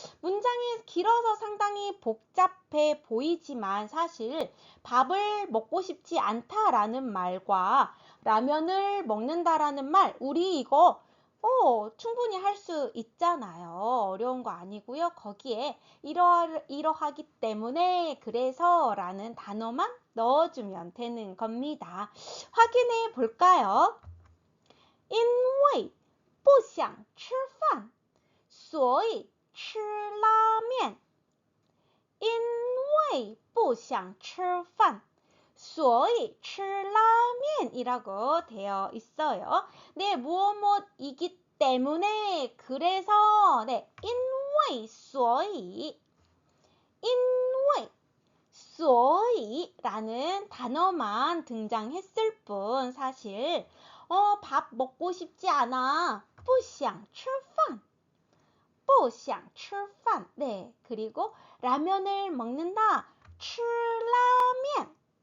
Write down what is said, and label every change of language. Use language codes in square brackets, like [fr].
[ko] 문장이 길어서 상당히 복잡해 보이지만 사실 밥을 먹고 싶지 않다라는 말과 라면을 먹는다라는 말 우리 이거 충분히 할 수 있잖아요. 어려운 거 아니고요. 거기에 이러하기 때문에 그래서 라는 단어만 넣어주면 되는 겁니다. 확인해 볼까요? [zh] 因为不想吃饭所以吃拉面因为不想吃饭所以吃拉面 [ko] 이라고 되어 있어요. 네, 무엇이기 때문에 그래서 네, 因为所以所以라는 단어만 등장했을 뿐 사실 밥 먹고 싶지 않아 [zh] 不想吃饭不想吃饭 [ko] 네, 그리고 라면을 먹는다 [zh] 吃拉面